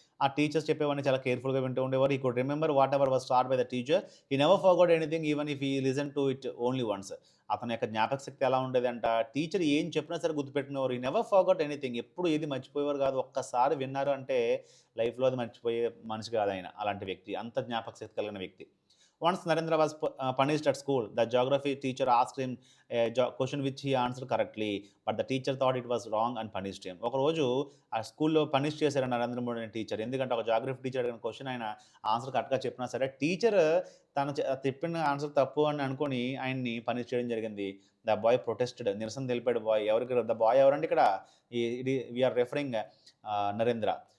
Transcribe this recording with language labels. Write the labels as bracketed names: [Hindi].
[Telugu] ఆ టీచర్స్ చెప్పేవన్నీ చాలా కేర్ఫుల్గా వింటూ ఉండేవారు. [English] He could remember whatever was taught by the teacher. He never forgot anything even if he listen to it only once. [Telugu] అతని యొక్క జ్ఞాపక శక్తి ఎలా ఉండేదంట, టీచర్ ఏం చెప్పినా సరే గుర్తుపెట్టుకునేవారు. [English] He never forgot anything. [Telugu] ఎప్పుడు ఏది మర్చిపోయేవారు కాదు. ఒక్కసారి విన్నారు అంటే లైఫ్లో అది మర్చిపోయే మనిషి కాదు ఆయన. అలాంటి వ్యక్తి, అంత జ్ఞాపక శక్తి కలిగిన వ్యక్తి. [English] Once Narendra was punished at school, the geography teacher asked him a question which he answered correctly, but the teacher thought it was wrong and punished him. [Telugu] ఒక రోజు ఆ స్కూల్లో పనిష్ చేశారు నరేంద్ర మోడీ అనే టీచర్. ఎందుకంటే ఒక జాగ్రఫీ టీచర్ అడిగిన question ఆయన ఆన్సర్ కరెక్ట్గా చెప్పినా సరే టీచర్ తను చెప్పిన ఆన్సర్ తప్పు అని అనుకొని ఆయన్ని పనిష్ చేయడం జరిగింది. [English] the boy protested, [Telugu] నిరసన తెలిపాడు బాయ్. ఎవరికి ద బాయ్ ఎవరండి ఇక్కడ? ఇది [English] we're referring [Telugu] నరేంద్ర.